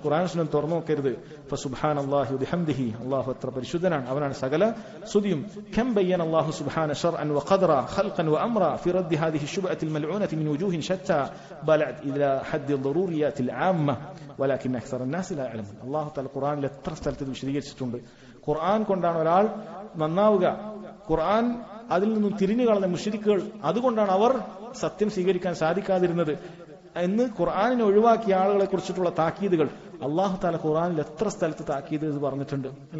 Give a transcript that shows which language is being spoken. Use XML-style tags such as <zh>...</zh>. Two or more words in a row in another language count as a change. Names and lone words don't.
<ml>ഖുർആൻ സുന്നത്ത് തുറന്നു നോക്കരുത്.</ml> <ar>فسبحان الله وبحمده,</ar> <ml>അല്ലാഹു അത്ര പരിശുദ്ധനാണ്, അവനാണ് സകല സ്തുതിയും.</ml> <ar>كم بين الله سبحانه شرعا وقدرا خلقا وأمرا في رد هذه الشبهة الملعونة من وجوه شتى بلغت إلى حد الضروريات العامة ولكن أكثر الناس لا يعلمون. الله تعالى</ar> <ml>ഖുർആനിൽ എത്ര സ്ഥലത്ത് വിശദീകരിച്ചിട്ടുണ്ട്. ഖുർആൻ കൊണ്ടാണ് ഒരാൾ നന്നാവുക, ഖുർആൻ അതിൽ നിന്നും തിരിഞ്ഞു കളഞ്ഞ മുശ്രിക്കുകൾ അതുകൊണ്ടാണ് അവർ സത്യം സ്വീകരിക്കാൻ സാധിക്കാതിരുന്നത് എന്ന് ഖുർആനിനെ ഒഴിവാക്കിയ ആളുകളെ കുറിച്ചിട്ടുള്ള താക്കീതുകൾ</ml> <ar>الله تعالى</ar> <ml>ഖുർആനിൽ എത്ര സ്ഥലത്ത് താക്കീത് പറഞ്ഞിട്ടുണ്ട് അല്ലെ.</ml>